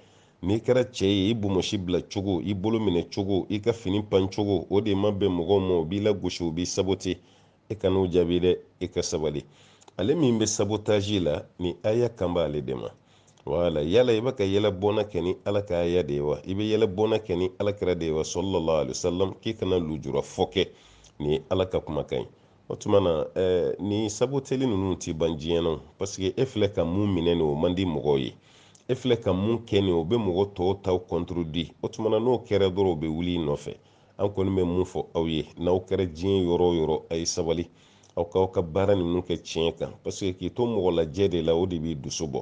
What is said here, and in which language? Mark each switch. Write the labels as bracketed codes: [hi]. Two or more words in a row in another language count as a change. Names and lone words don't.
[bm] n'i kɛra cɛ ye, i bomosi bila cogo, i bolo minɛ cogo, i ka fini pan cogo, o de ma bɛn mɔgɔw ma, o b'i la gosi, o b'i sabote. e ka n'o jaabi dɛ, i ka sabali. ale min bɛ sabotage la, ni aya kan b'ale de ma. wala, yala i bɛ ka yɛlɛ bɔna kɛ ni ala ka aya de ye wa? i bɛ yɛlɛ bɔna kɛ ni ala kira de ye wa sallallahu alaihi wasallam? k'i kana lujura fɔ kɛ, ni ye ala ka kumakan ye. o tuma na ni saboteli ninnu tɛ ban diɲɛ na, [fr] parce que [bm] e filɛ ka mun minɛ nin o man di mɔgɔw ye, e filɛ ka mun kɛ nin o bɛ mɔgɔ tɔw taw contredire. o tuma na n'o kɛra dɔrɔn o bɛ wuli i nɔfɛ. an kɔni bɛ mun fɔ aw ye, n'aw kɛra diɲɛ yɔrɔ o yɔrɔ, a ye sabali, aw k'aw ka baara ninnu kɛ tiɲɛ kan, [fr] parce que [bm] k'i to mɔgɔ lajɛ de la, o de b'i dusu bɔ.